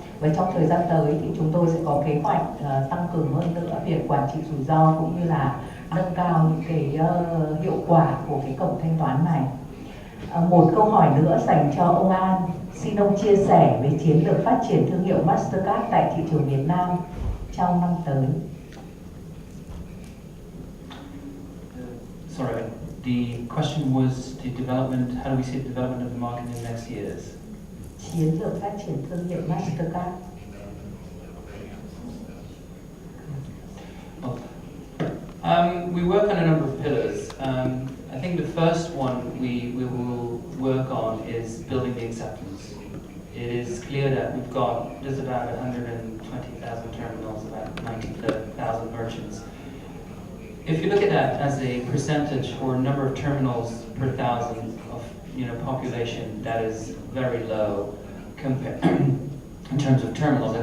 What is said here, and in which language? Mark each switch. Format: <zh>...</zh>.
<vi>Và trong thời gian tới thì chúng tôi sẽ có kế hoạch tăng cường hơn nữa việc quản trị rủi ro cũng như là nâng cao những cái hiệu quả của cái cổng thanh toán này. Một câu hỏi nữa dành cho ông An. Xin ông chia sẻ về chiến lược phát triển thương hiệu Mastercard tại thị trường Việt Nam trong năm tới.</vi> <en>Sorry, the question was the development, how do we see the development of the market in the next years?</en> <vi>Chiến lược phát triển thương hiệu Mastercard.</vi> <en>We work on a number of pillars. I think the first one we will work on is building the acceptance. It is clear that there's about 120,000 terminals, about 90,000 merchants. If you look at that as a percentage or number of terminals per thousand of population, that is very low in terms of terminals.</en>